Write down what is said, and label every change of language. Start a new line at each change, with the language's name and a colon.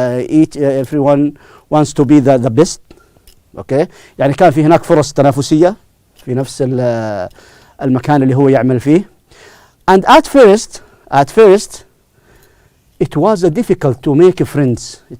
English: Everyone wants to be the best.
Arabic: Okay, يعني كان في هناك فرص تنافسية في نفس المكان اللي هو يعمل فيه.
English: And at first it was difficult to make friends.